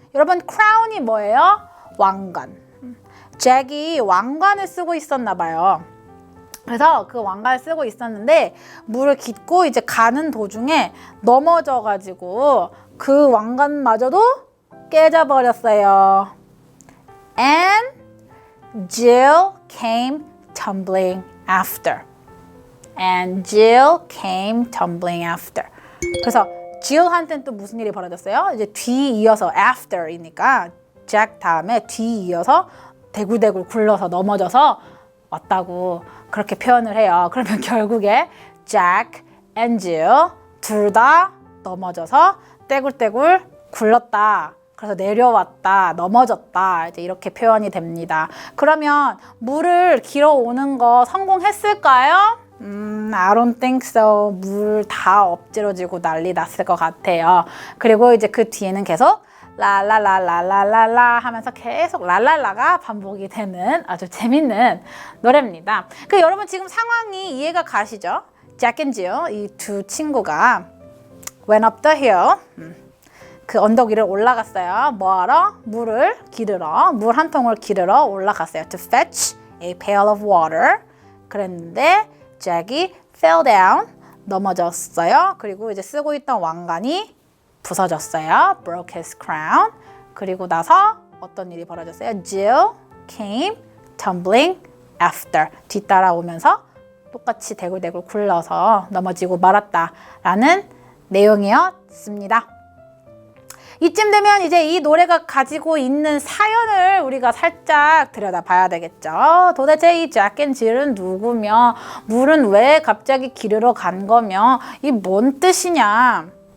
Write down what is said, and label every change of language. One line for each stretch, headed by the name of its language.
Korean: 여러분, crown이 뭐예요? 왕관. 잭이 왕관을 쓰고 있었나 봐요. 그래서 그 왕관을 쓰고 있었는데 물을 깃고 이제 가는 도중에 넘어져가지고 그 왕관마저도 깨져버렸어요.
English: And Jill came tumbling after. And Jill came tumbling after.
Korean: 그래서 Jill한테는 또 무슨 일이 벌어졌어요? 이제 뒤 이어서 after이니까 잭 다음에 뒤 이어서 대굴대굴 굴러서 넘어져서 왔다고 그렇게 표현을 해요. 그러면 결국에 Jack and Jill 둘 다 넘어져서 떼굴떼굴 굴렀다. 그래서 내려왔다, 넘어졌다, 이제 이렇게 표현이 됩니다. 그러면 물을 길어오는 거 성공했을까요?
English: I don't think so.
Korean: 물 다 엎질러지고 난리 났을 것 같아요. 그리고 이제 그 뒤에는 계속 라라라라라라라 하면서 계속 랄랄라가 반복이 되는 아주 재밌는 노래입니다. 그 여러분 지금 상황이 이해가 가시죠?
English: Jack and Jill
Korean: 이 두 친구가
English: went up the hill.
Korean: 그 언덕 위를 올라갔어요. 뭐하러? 물을 기르러, 물 한 통을 기르러 올라갔어요.
English: To fetch a pail of water.
Korean: 그랬는데 잭이
English: fell down,
Korean: 넘어졌어요. 그리고 이제 쓰고 있던 왕관이 부서졌어요.
English: Broke his crown.
Korean: 그리고 나서 어떤 일이 벌어졌어요?
English: Jill came tumbling after.
Korean: 뒤따라오면서 똑같이 대굴대굴 굴러서 넘어지고 말았다라는 내용이었습니다. 이쯤 되면 이제 이 노래가 가지고 있는 사연을 우리가 살짝 들여다봐야 되겠죠. 도대체 이 잭 앤 질은 누구며 물은 왜 갑자기 기르러 간 거며 이 뭔 뜻이냐.